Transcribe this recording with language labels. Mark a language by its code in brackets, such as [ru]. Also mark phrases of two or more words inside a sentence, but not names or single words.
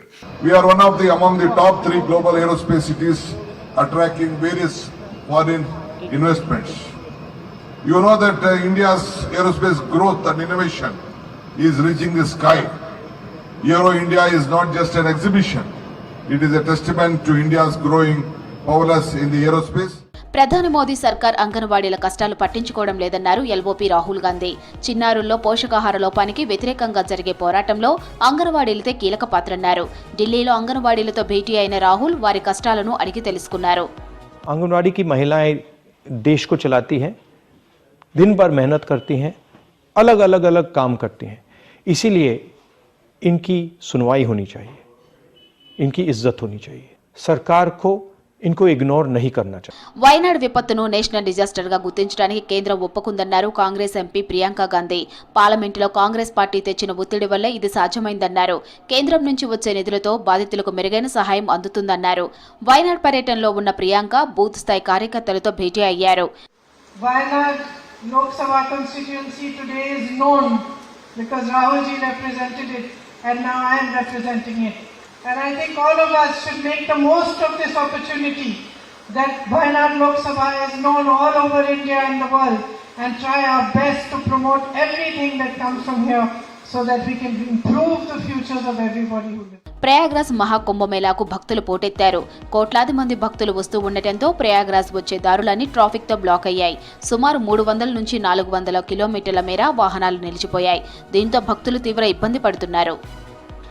[en] We are one of the among the top 3 global aerospace cities, attracting various foreign investments. You know that India's aerospace growth and innovation is reaching the sky. Aero India is not just an exhibition; it is a testament to India's growing powers in the aerospace. [te] ప్రధాని మోదీ సర్కార్ అంగన్వాడీల కష్టాలు పట్టించుకోవడం లేదన్నారు ఎల్ఓపి రాహుల్ గాంధీ. చిన్నారుల్లో పోషకాహార లోపానికి వ్యతిరేకంగా జరిగే పోరాటంలో అంగన్వాడీలతో కీలక పాత్రన్నారు. ఢిల్లీలో అంగన్వాడీలతో భేటీ అయిన రాహుల్ వారి కష్టాలను అడిగి తెలుసుకున్నారు. [hi] आंगनवाड़ी की महिलाएं देश को चलाती हैं, दिन भर मेहनत करती हैं, अलग अलग अलग काम करती हैं. इसीलिए इनकी सुनवाई होनी चाहिए, इनकी इज्जत होनी चाहिए. सरकार को इनको इग्नोर नहीं करना चाहिए. [te] వయనాడ్ విపత్తును [en] national disaster [te] గా గుర్తించడానికి కేంద్రం ఒప్పుకుందన్నారు కాంగ్రెస్ ఎంపీ ప్రియాంక గాంధీ. పార్లమెంటులో కాంగ్రెస్ పార్టీ తెచ్చిన ఒత్తిడి వల్లే ఇది సాధ్యమైందన్నారు. కేంద్రం నుంచి వచ్చే నిధులతో బాధితులకు మెరుగైన సహాయం అందుతుందన్నారు. వయనాడ్ పర్యటనలో ఉన్న ప్రియాంక బూత్ స్థాయి కార్యకర్తలతో భేటీ అయ్యారు. [en] Wayanad Lok Sabha constituency today is known because Rahul ji represented it and now I am representing it. And I think all of us should make the most of this opportunity that Wayanad Lok Sabha is known all over India and the world, and try our best to promote everything that comes from here so that we can improve the futures of everybody who lives. [te] ప్రయాగ్రాజ్ మహాకుంభమేళాకు భక్తులు పోటెత్తారు. కోట్లాది మంది భక్తులు వస్తూ ఉండటంతో ప్రయాగ్రాజ్ వచ్చే దారులన్నీ ట్రాఫిక్ తో బ్లాక్ అయ్యాయి. సుమారు 300 నుంచి 400 కిలోమీటర్ల మేర వాహనాలు నిలిచిపోయాయి. దీంతో భక్తులు తీవ్ర ఇబ్బంది పడుతున్నారు.